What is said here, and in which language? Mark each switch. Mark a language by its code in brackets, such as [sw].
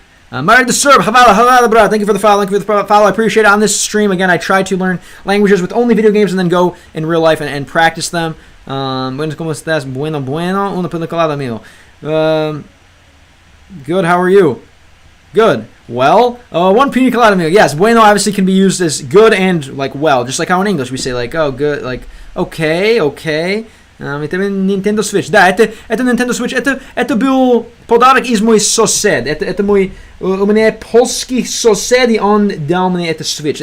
[en] Mario Disturb, Havala, bro. Thank you for the follow. I appreciate it. On this stream, again, I try to learn languages with only video games and then go in real life and practice them. [es] Buenos, ¿cómo estás? Bueno. Una pina colada, amigo. [en] Good, how are you? Good. Well, one pina colada, amigo. Yes, bueno obviously can be used as good and, like, well. Just like how in English we say, like, oh, good, like, okay. [ru] Nintendo Switch. Да, это Nintendo Switch. Это был подарок из мой сосед. Это мой... У меня польский сосед, и он дал мне это Switch.